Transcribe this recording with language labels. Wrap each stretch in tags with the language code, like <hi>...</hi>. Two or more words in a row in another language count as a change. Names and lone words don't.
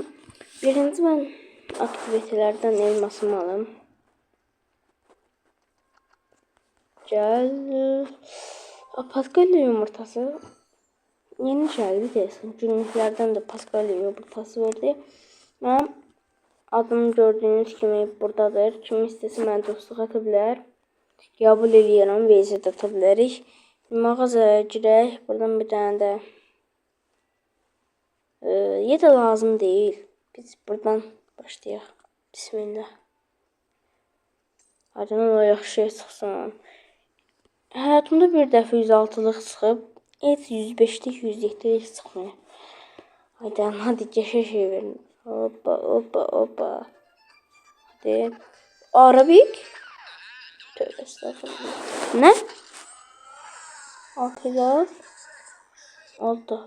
<tr>Birinci ben aktivitelerden elmasımı alım. Gel. Paskalya yumurtası. Yeni geldi desin. Günlüklerden de Paskalya yumurtası verdi. Ben adını gördüğünüz gibi buradadır.</tr> <az>Kim istəsə mən dostluq ata bilər. Qəbul eləyirəm, vezit ata bilərik. Mağazaya girək.</az> <tr>Buradan bir tane de ya da lazım değil.</tr> <az>Biz buradan başlayaq. Bismillah. Adına o yaxşı çıxsın. Həyatımda bir dəfə 106'lıq çıxıb.</az> <tr>Evet 105'lik 107'lik çıxmıyor. Hadi geçe şey verin. Hoppa. Hadi. Arabik. Tövbe estağfurullah. Ne? Al Aldı.</tr>